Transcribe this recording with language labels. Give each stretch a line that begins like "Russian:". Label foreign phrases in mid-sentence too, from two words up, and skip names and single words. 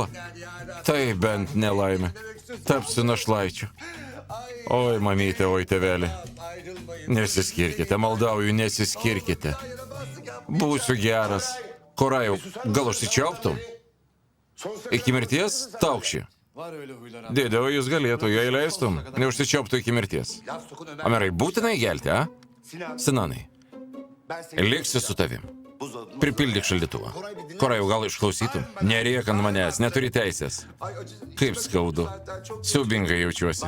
Lithuanian: Tai bent nelaimė. Tapsiu našlaičiu. Oi, mamytė, oi, tėvelė. Nesiskirkite, maldauju, nesiskirkite. Būsiu geras. Korajau, gal užsičiauptum? Iki mirties taukši.
Turkish: Var öyle huylar.
Lithuanian: Dėdė, o jūs galėtų, jei leistum, neužsičiauptų iki mirties. Omerai, būtinai gelti, a? Sinanai, liksiu su tavim. Pripildyk šaldytuvą. Korajau, gal išklausytum? Nerėk ant manęs, neturi teisės. Kaip skaudu. Siaubingai jaučiuosi.